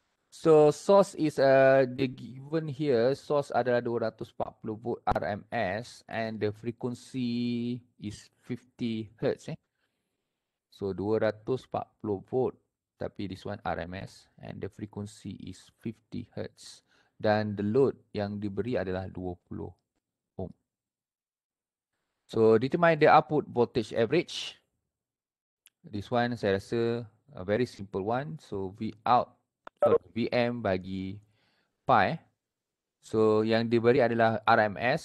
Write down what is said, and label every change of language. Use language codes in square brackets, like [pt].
[en] So source is the given here, source [ms] adalah [en] 240 volt RMS and the frequency is 50 Hz. So 240 volt, [ms] tapi [en] this one RMS and the frequency is 50 Hz. [ms] Dan [en] the load [ms] yang diberi adalah 20 ohm. [en] So determine the output voltage average. This one [ms] saya rasa [en] a very simple one. [ms] So Vm bagi pi. So yang diberi adalah RMS.